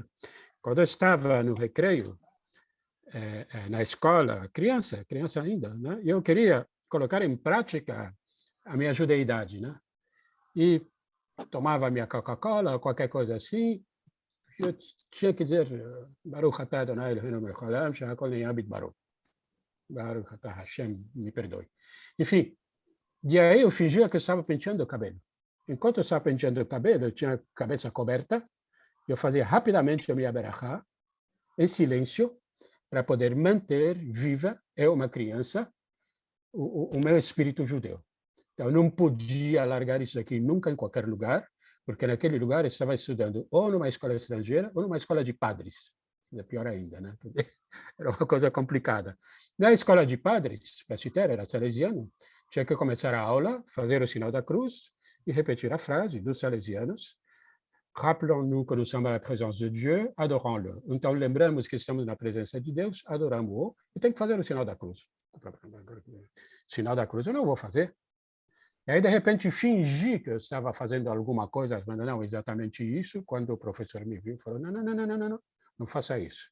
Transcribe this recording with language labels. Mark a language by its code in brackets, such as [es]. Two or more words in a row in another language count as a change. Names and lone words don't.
[pt] Quando eu estava no recreio, na escola, criança ainda, né? Eu queria colocar em prática a minha judeidade, né? E tomava a minha Coca-Cola, qualquer coisa assim, eu tinha que dizer [he] ברוך אתה אדוני אלהינו מלך העולם שהכל נהיה בדברו. ברוך אתה השם, [pt] me perdoe. Enfim, e aí eu fingia que eu estava penteando o cabelo. Enquanto eu estava penteando o cabelo, eu tinha a cabeça coberta, eu fazia rapidamente a minha berachá, em silêncio, para poder manter viva, eu, uma criança, o meu espírito judeu. Então, eu não podia largar isso aqui nunca em qualquer lugar, porque naquele lugar eu estava estudando ou numa escola estrangeira ou numa escola de padres. É pior ainda, né? Era uma coisa complicada. Na escola de padres, para citar, era salesiano, tinha que começar a aula, fazer o sinal da cruz e repetir a frase dos salesianos: [fr] Rappelons-nous que nous sommes à la présence de Dieu, adorons-le. [pt] Então, lembramos que estamos na presença de Deus, adoramos-o, e tem que fazer o sinal da cruz. Sinal da cruz eu não vou fazer. E aí, de repente, fingi que eu estava fazendo alguma coisa, mas não exatamente isso, quando o professor me viu e falou: não faça isso.